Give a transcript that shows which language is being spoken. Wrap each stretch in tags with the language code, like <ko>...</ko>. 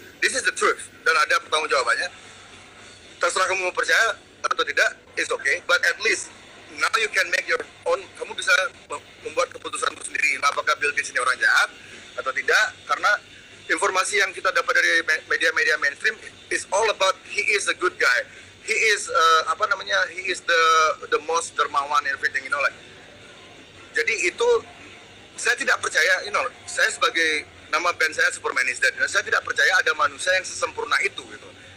<en>This is the truth</en> <id>dan ada pertanggungjawabannya. Terserah kamu mau percaya atau tidak,</id> <en>it's okay. But at least now you can make your own.</en> <id>Kamu bisa membuat keputusan sendiri. Apakah Bill Gates ini orang jahat atau tidak? Karena informasi yang kita dapat</id> <en>dari media-media mainstream is all about he is a good guy. He is he is the most</en> <id>dermawan and everything, Jadi itu saya tidak percaya, saya sebagai nama band saya Superman is Dead, saya tidak percaya ada manusia yang sesempurna itu gitu.</id>